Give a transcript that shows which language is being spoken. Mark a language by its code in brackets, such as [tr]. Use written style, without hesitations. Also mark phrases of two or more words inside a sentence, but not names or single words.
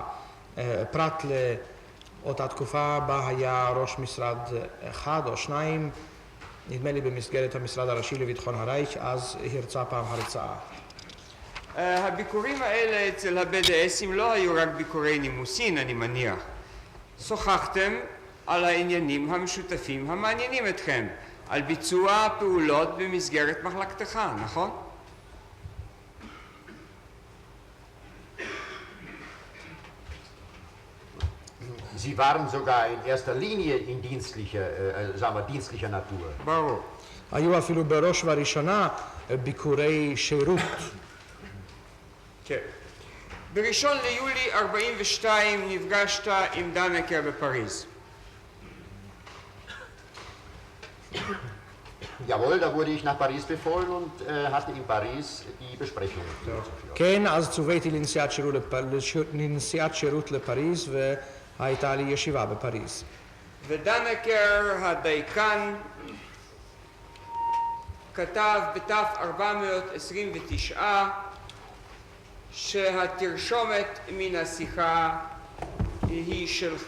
[he] פרט לאותה תקופה בה היה ראש משרד 1 או 2, נדמה לי במסגרת המשרד הראשי לביטחון הרייך, אז הרצה פעם הרצאה. הביקורים האלה אצל ה-BDSים לא היו רק ביקורי נימוסין, אני מניח. שוחחתם על העניינים המשותפים המעניינים אתכם, על ביצוע פעולות במסגרת מחלקתך, נכון? [de] Sie waren sogar in erster Linie in dienstlicher Natur. [he] ברור. היו אפילו בראש ובראשונה ביקורי שירות. כן. ב-1 ליולי 42 נפגשת עם דנקר בפריז. [de] Jawohl, da wurde ich nach Paris befohlen und hatte in Paris die Besprechung durchzuführen. [he] כן, אז צוויתי לנסיעת שירות לפריז והייתה לי ישיבה בפריז. ודנקר הדייקן כתב בתף 429 שהתרשומת מן השיחה היא שלך.